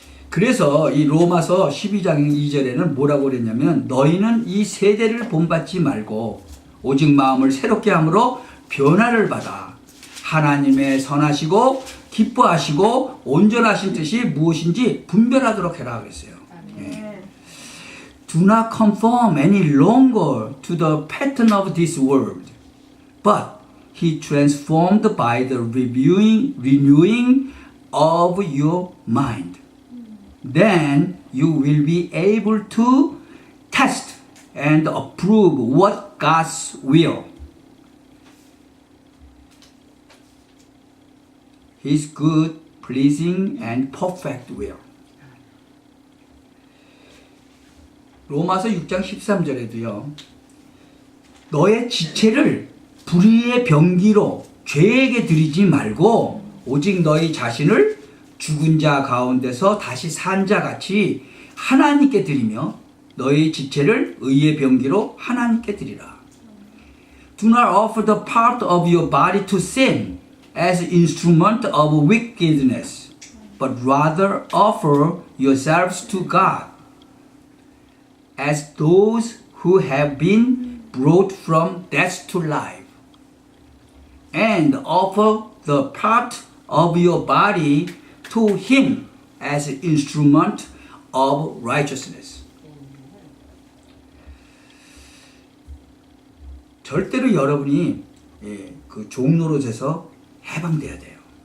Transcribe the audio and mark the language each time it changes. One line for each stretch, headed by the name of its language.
Korean: 그래서 이 로마서 12장 2절에는 뭐라고 그랬냐면, 너희는 이 세대를 본받지 말고 오직 마음을 새롭게 함으로 변화를 받아 하나님의 선하시고 기뻐하시고 온전하신 뜻이 무엇인지 분별하도록 해라 그랬어요. 예.
English: Do not conform any longer to the pattern of this world, but he transformed by the renewing of your mind. Then you will be able to test and approve what God's will, His good, pleasing, and perfect will.
Korean: 로마서 6장 13절에도요. 너의 지체를 불의의 병기로 죄에게 드리지 말고 오직 너희 자신을 죽은 자 가운데서 다시 산 자 같이 하나님께 드리며 너희 지체를 의의 병기로 하나님께 드리라.
English: Do not offer the part of your body to sin as instrument of wickedness, but rather offer yourselves to God as those who have been brought from death to life, and offer the part of your body to Him as an instrument of righteousness.
Korean: 절대로 여러분이 그 종노릇에서 해방돼야 돼요.